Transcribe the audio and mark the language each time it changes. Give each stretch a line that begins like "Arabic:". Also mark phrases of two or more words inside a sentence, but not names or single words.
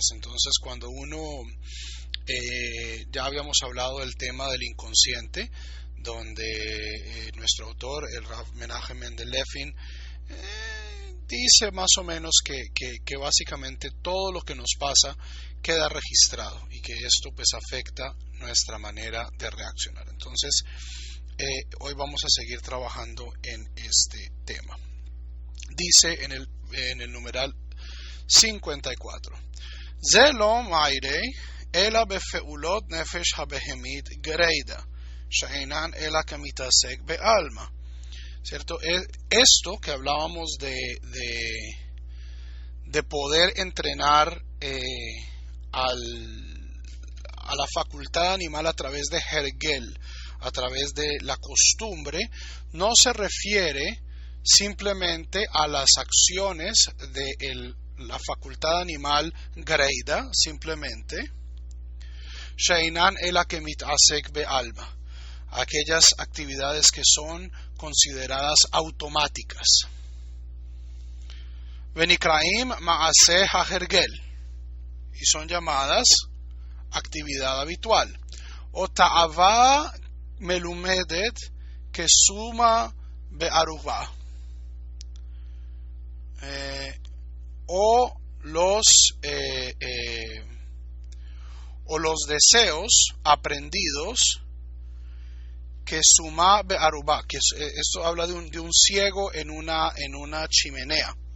Spanish: Entonces, cuando ya habíamos hablado del tema del inconsciente, donde nuestro autor, el Rav Menachem Mendel Levin, dice más o menos que básicamente todo lo que nos pasa queda registrado y que esto pues afecta nuestra manera de reaccionar. Entonces, hoy vamos a seguir trabajando en este tema. Dice en el numeral 54:
Hebrew: זה לא מיירי אלא בפעולות נפש הבהמית גרידא שאינן אלא כמתעסק בעלמא.
Spanish: ¿Cierto? Esto que hablábamos de poder entrenar a la facultad animal a través de Hergel, a través de la costumbre, no se refiere simplemente a las acciones de la facultad animal Greida, simplemente
Hebrew: שאינן אלא כמתעסק בעלמא,
Spanish: aquellas actividades que son consideradas automáticas.
Hebrew: ונקראים מעשה ההרגל,
Spanish: y son llamadas actividad habitual.
Hebrew: או תאווה מלומדת כסומא בארובה,
Spanish: o los deseos aprendidos que
Hebrew: סומא בארובה,
Spanish: que esto habla de un ciego en una chimenea.